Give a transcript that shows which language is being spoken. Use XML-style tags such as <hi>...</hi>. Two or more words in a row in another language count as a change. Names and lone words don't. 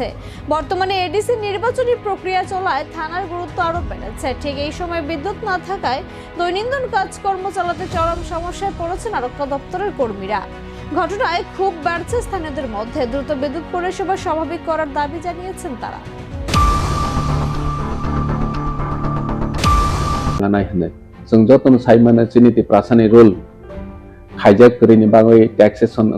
<bn>বর্তমানে এডিসি নির্বাচনী প্রক্রিয়া চলায় থানার গুরুত্ব আরো বেড়েছে। ঠিক এই সময় বিদ্যুৎ না থাকায় দৈনন্দিন কাজকর্ম চালাতে চরম সমস্যায় পড়েছেন আরক্ষা দপ্তরের কর্মীরা। ঘটনায় ক্ষোভ বাড়ছে স্থানীয়দের মধ্যে। দ্রুত বিদ্যুৎ পরিষেবা স্বাভাবিক করার দাবি জানিয়েছেন তারা।</bn> <trp>जों जतन साइमाना चिनिति प्रासानि रुल हाइजेक करिनि बागै टैक्सेसन</trp>